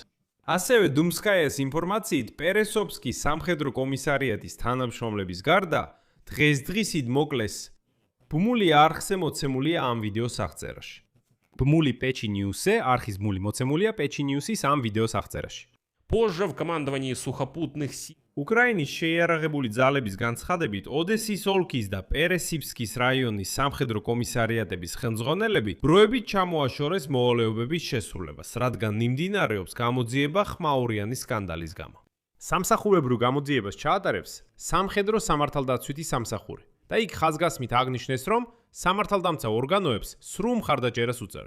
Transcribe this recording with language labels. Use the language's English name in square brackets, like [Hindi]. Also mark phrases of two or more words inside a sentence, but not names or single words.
[Georgian] ასევე დუმსკაიას ინფორმაციით, პერესოფსკის სამხედრო კომისარიატის თანამშრომლების გარდა დღესდღისით მოკლეს ბმული არხზე მოცემულია ამ ვიდეოს აღწერაში. ბმული Pechi News-ზე არხის ბმული მოცემულია Pechi News-ის ამ ვიდეოს აღწერაში. [Russian] Позже в командовании сухопутных сил [Georgian] უკრაინის შეიარაღებული ძალების განცხადებით, ოდესის ოლქის და პერესიფსკის რაიონის სამხედრო კომისარიატების ხელმძღვანელები ბროებით ჩამოაშორეს მოვალეობების შესრულებას, რადგან მიმდინარეობს გამოძიება ხმაურიანის სკანდალის გამო. სამსახურებრივ გამოძიებას ჩაატარებს სამხედრო სამართალდაცვითი სამსახური და იქ ხაზგასმით აღნიშნეს, რომ სამართალდამცა ორგანოებს სრულ მხარდაჭერას უწევს.